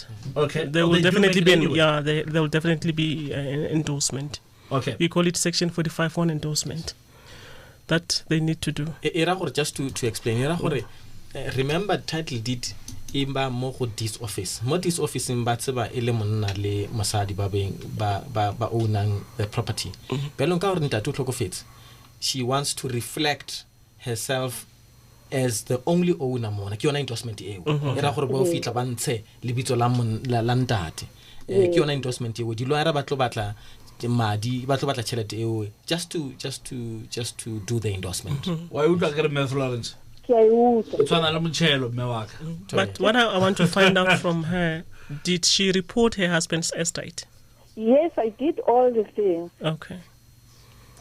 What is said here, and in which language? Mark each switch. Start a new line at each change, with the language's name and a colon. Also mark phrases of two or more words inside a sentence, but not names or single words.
English: Okay. There will definitely be there will definitely be an endorsement. Okay. We call it section 45(1) endorsement. That they need to do. Just to explain, remember title deed
Northern Sotho: imba mo go
English: this office.
Northern Sotho: Mo
English: this office
Northern Sotho: imba tseba ele monna le mosadi ba ownang
English: the property.
Northern Sotho: Belong ka gore ntate o tlhokofetse.
English: She wants to reflect herself as the only owner mona.
Northern Sotho: Ke yona endorsement eo. Era gore ba o fitla ba ntshe lebitso la ntate. Ke yona endorsement eo. Di lawyer ba tlo batla madi ba tlo batla tšhelete eo
English: just to do the endorsement. Why would I get Me Florence? But what I want to find out from her, did she report her husband's estate? Yes, I did all the things. Okay.